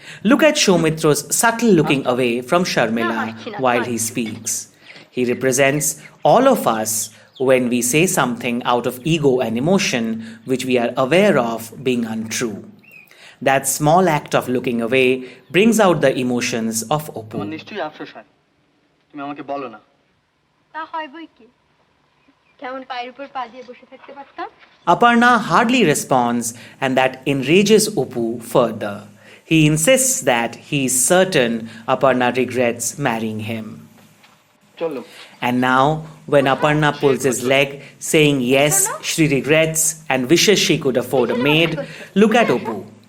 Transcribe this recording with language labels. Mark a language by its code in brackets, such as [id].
[en] Look at Soumitra's subtle looking away from Sharmila while he speaks. He represents all of us when we say something out of ego and emotion which we are aware of being untrue. That small act of looking away brings out the emotions of Oppu. [bn] নিশ্চয়ই আফসোস হয়। তুমি আমাকে বলো না। তা হয় বই কি, কেমন পায়ের উপর পা দিয়ে বসে থাকতে পারতাম। [en] Aparna hardly responds, and that enrages Oppu further. He insists that he is certain Aparna regrets marrying him. [bn] চলো [en] And now, when Aparna pulls his leg, saying yes, she regrets and wishes she could afford a maid, look at Oppu.